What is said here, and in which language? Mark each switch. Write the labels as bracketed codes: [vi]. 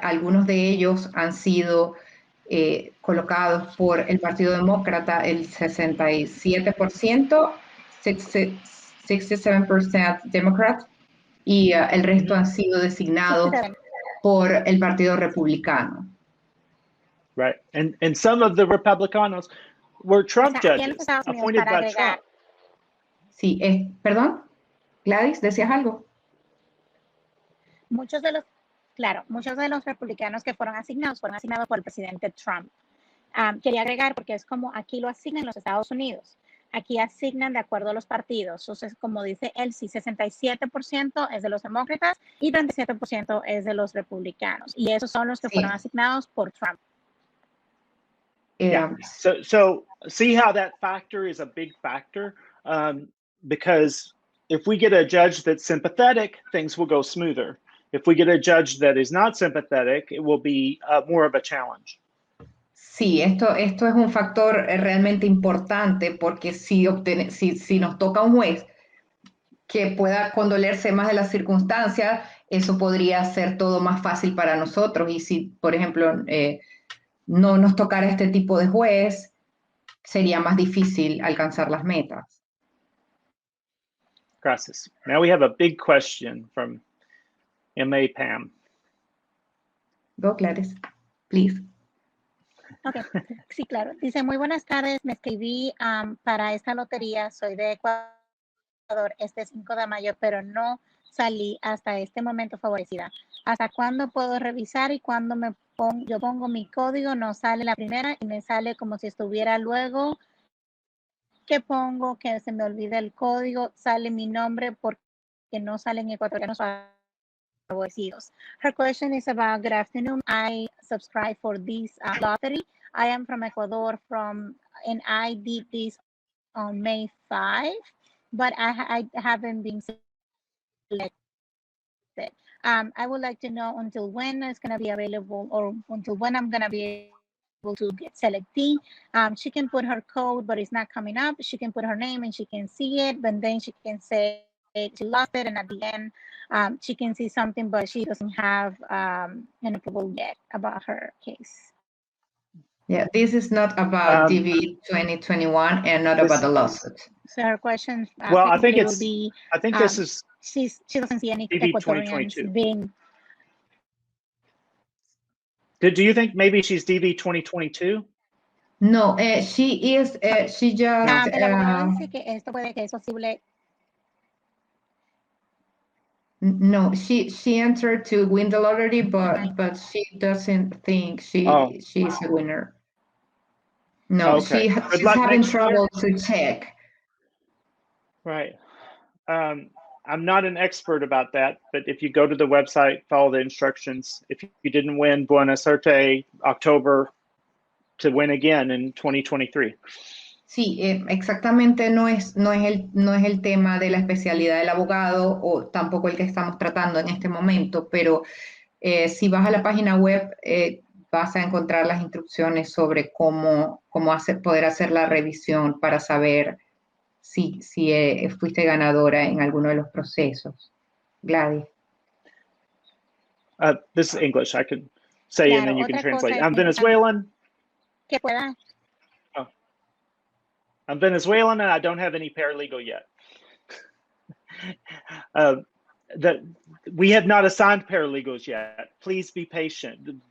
[es] Algunos de ellos han sido colocados por el Partido Demócrata, el 67%, 67% Democrat, y el resto han sido designados por el Partido Republicano. [en] Right, and some of the Republicanos were Trump judges appointed by Trump. [es] Sí, perdón, Gladys, ¿decías algo? Muchos de los republicanos que fueron asignados por el presidente Trump. Quería agregar, porque es como aquí lo asignan en los Estados Unidos. Aquí asignan de acuerdo a los partidos. Entonces, como dice Elsi, 67% es de los demócratas y 37% es de los republicanos. Y esos son los que fueron asignados por Trump. [en] Yeah. So see how that factor is a big factor, because if we get a judge that's sympathetic, things will go smoother. If we get a judge that is not sympathetic, it will be more of a challenge. Sí, esto es un factor realmente importante porque si nos toca un juez que pueda condolerse más de las circunstancias, eso podría ser todo más fácil para nosotros. Y si, por ejemplo, no nos tocara este tipo de juez, sería más difícil alcanzar las metas. Gracias. Now we have a big question from M.A. Pam. Go, Gladys, please. Ok, sí, claro. Dice, muy buenas tardes, me escribí para esta lotería, soy de Ecuador, este 5 de mayo, pero no salí hasta este momento favorecida. ¿Hasta cuándo puedo revisar? Y cuando yo pongo mi código, no sale la primera y me sale como si estuviera luego que pongo, que se me olvida el código, sale mi nombre porque no salen ecuatorianos favorecidos. Her question is about, good afternoon, I subscribe for this lottery. I am from Ecuador and I did this on May 5, but I haven't been selected. I would like to know until when it's going to be available, or until when I'm going to be able to get selectee. She can put her code, but it's not coming up. She can put her name and she can see it, but then she can say she lost it, and at the end she can see something, but she doesn't have an approval yet about her case. Yeah, this is not about DV2021 and not about the lawsuit. So her question, well, I think will be, I think this is she doesn't see any DV Ecuadorians 2022. being. Do you think maybe she's DV 2022? No, she is, she just... [es] El abogado dice que esto puede que es posible. [en] No, she entered to win the lottery, but she doesn't think she's a winner. No, okay. she's having trouble to check. Right. I'm not an expert about that, but if you go to the website, follow the instructions. If you didn't win, [es] buena suerte, [en] October, to win again in 2023. Sí, exactamente no es el tema de la especialidad del abogado o tampoco el que estamos tratando en este momento, pero si vas a la página web vas a encontrar las instrucciones sobre cómo poder hacer la revisión para saber si fuiste ganadora en alguno de los procesos. Gladys. This is English. I can say and then you can translate. I'm Venezuelan. [es] Que pueda. [en] I'm Venezuelan and I don't have any paralegal yet. We have not assigned paralegals yet. Please be patient.